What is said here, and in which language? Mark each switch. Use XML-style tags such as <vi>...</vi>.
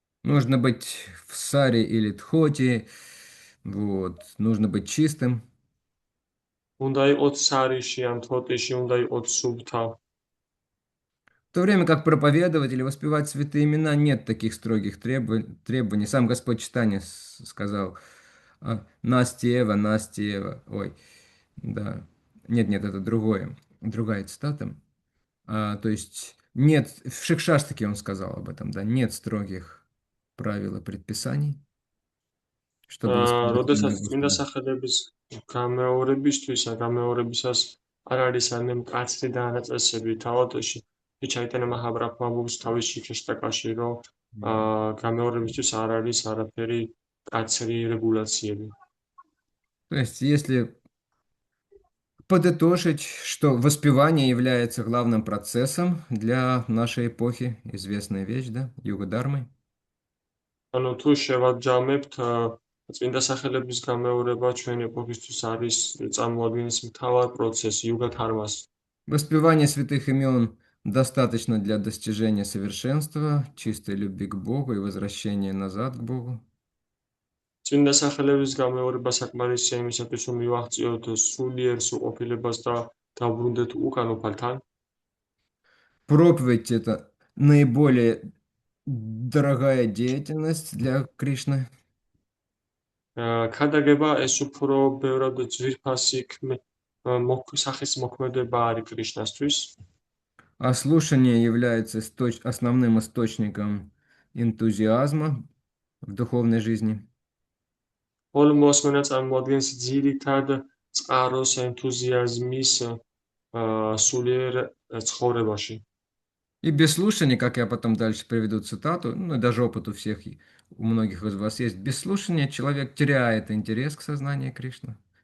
<ru>Нужно быть в саре или тхоти, вот, нужно быть чистым.</ru> <ka>უნდა იყოთ სარიში ან თოტიში, უნდა იყოთ სუფთა.</ka> <ru>В то время как проповедовать или воспевать святые имена нет таких строгих требований. Сам Господь Читания сказал Настеева, Настеева. Ой, да. Нет, это другая цитата. То есть нет, в Шикшаштаке он сказал об этом, да, нет строгих правил и предписаний, чтобы воспевать</ru> <ka>როდესაც</ka> <ru>имя</ru> <ka>წმინდა</ka> <ru>Господа.</ru> <ka>სახელების გამეორებისას არ არის ამ მკაცრი დანაწესები. თავად ჩაიტანა მაჰაბრაჰმა ამბობს თავის შიქრიშთა კაში, რომ გამეორებისთვის არ არის არაფერი მკაცრი რეგულაციები.</ka> <ru>То есть, если подытожить, что воспевание является главным процессом для нашей эпохи, известная вещь, да, юга-дармы.</ru> <ka>ანუ თუ შევაჯამებთ, წმინდა სახელების გამეორება ჩვენი ეპოქისთვის არის წარმოადგენს მთავარ პროცესს, იუგა-დარმას.</ka> <ru>Воспевание святых имен достаточно для достижения совершенства, чистой любви к Богу и возвращения назад к Богу.</ru> <ka>წმინდა სახელების გამეორება საკმარისია იმისათვის, რომ მივაღწიოთ სულიერ სრულყოფილებას და დავბრუნდეთ უკან უფალთან.</ka> <ru>Проповедь– это наиболее дорогая деятельность для Кришны.</ru> <ka>ქადაგება ეს უფრო ბევრად ძვირფასი სახის მოქმედება არის კრიშნასთვის.</ka> <ru>А слушание является основным источником энтузиазма в духовной жизни.</ru> <ka>ხოლო მოსმენა წარმოადგენს ძირითად წყაროს ენთუზიაზმის სულიერ ცხოვრებაში.</ka> <ru>И без слушания, как я потом дальше приведу цитату, ну, и даже опыт у всех, у многих из вас есть, без слушания человек теряет интерес к сознанию Кришны.</ru>